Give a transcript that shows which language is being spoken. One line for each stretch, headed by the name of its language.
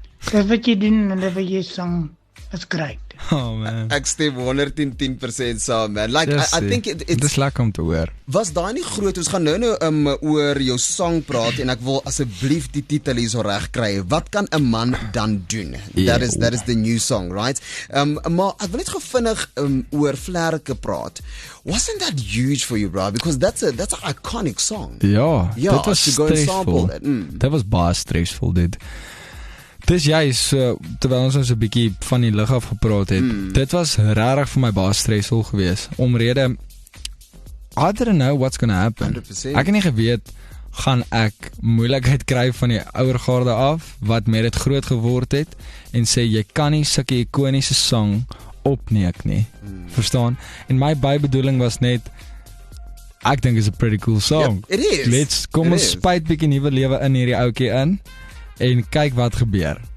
Afrikaans: Dit wat jy doen en dit wat jy sing is great.
English: Oh man.
Afrikaans: Ek stem 110% saam, man.
English: Like, I think
Afrikaans: Dit is lekker om te hoor. Was daai nie groot? Ons gaan nou oor jou song praat en ek wil asseblief die titel hier so reg kry. Wat kan 'n man dan doen?
English: That is the new song, right?
Afrikaans: Maar ek wil net gevinnig oor Vlerke praat.
English: Wasn't that huge for you, bro? Because that's an iconic song.
Afrikaans: Ja, dit was
English: to go and
Afrikaans: stressvol.
English: sample it.
Afrikaans: Dit was baie stressvol, dit. Dis juist, terwyl ons so 'n bietjie van die lig af gepraat het, dit was regtig vir my baie stressvol geweest, omrede,
English: I didn't know what's gonna happen. 100%.
Afrikaans: Ek het nie geweet, gaan ek moeilikheid kry van die ouer garde af, wat met dit groot geword het, en sê, jy kan nie sulke ikoniese song opneek nie, verstaan? En my bybedoeling was net, ek dink
English: is a pretty cool song. Yep, it is.
Afrikaans: Kom ons spuit bietjie nuwe lewe in hierdie ouetjie in, en kyk wat gebeur.